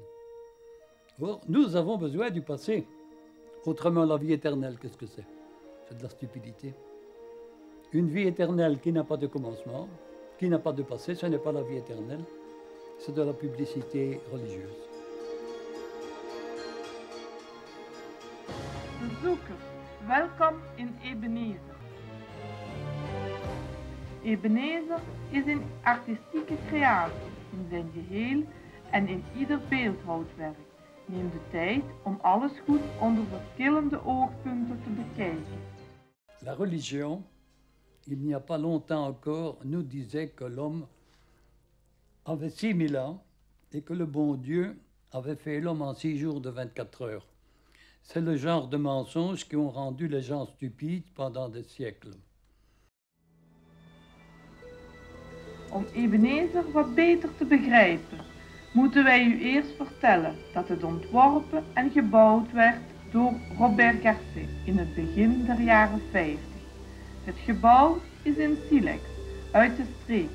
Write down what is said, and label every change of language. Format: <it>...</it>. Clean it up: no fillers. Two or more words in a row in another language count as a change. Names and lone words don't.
<fr>Or, nous avons besoin du passé. Autrement, la vie éternelle, qu'est-ce que c'est? C'est de la stupidité. Une vie éternelle qui n'a pas de commencement, qui n'a pas de passé, ce n'est pas la vie éternelle, c'est de la publicité religieuse.</fr> <nl>Bezoekers, welkom in Ebenezer. Ebenezer is een artistieke creatie in zijn geheel en in ieder beeldhouwwerk. Neem de tijd om alles goed onder verschillende oogpunten te bekijken.</nl> <fr>La religion, il n'y a pas longtemps encore, nous disait que l'homme avait 6000 ans et que le bon Dieu avait fait l'homme en 6 jours de 24 heures. C'est le genre de mensonges qui ont rendu les gens stupides pendant des siècles.</fr> <nl>Om Ebenezer wat beter te begrijpen, moeten wij u eerst vertellen dat het ontworpen en gebouwd werd door Robert Garcet in het begin der jaren 50. Het gebouw is in silex, uit de streek.</nl>